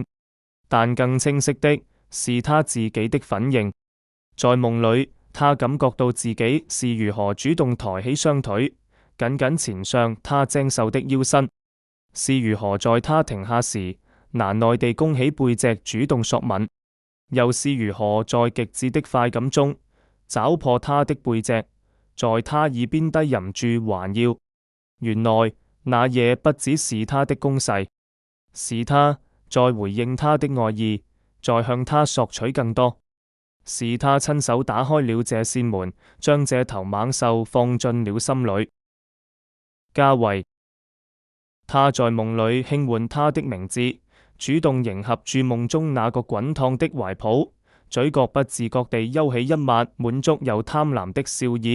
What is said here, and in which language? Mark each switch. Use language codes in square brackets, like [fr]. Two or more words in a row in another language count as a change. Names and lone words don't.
[zh] 但更清晰的是他自己的反應。在夢裏， 他感覺到自己是如何主動抬起雙腿，緊緊纏上他精瘦的腰身，是如何在他停下時難耐地弓起背脊主動索吻，又是如何在極致的快感中抓破他的背脊，在他耳邊低吟住還要。原來那夜不只是他的攻勢，是他在回應他的愛意，在向他索取更多，是他親手打開了這扇門，將這頭猛獸放進了心裏。嘉慧，他在夢裏輕喚他的名字，主動迎合住夢中那個滾燙的懷抱，嘴角不自覺地勾起一抹滿足又貪婪的笑意。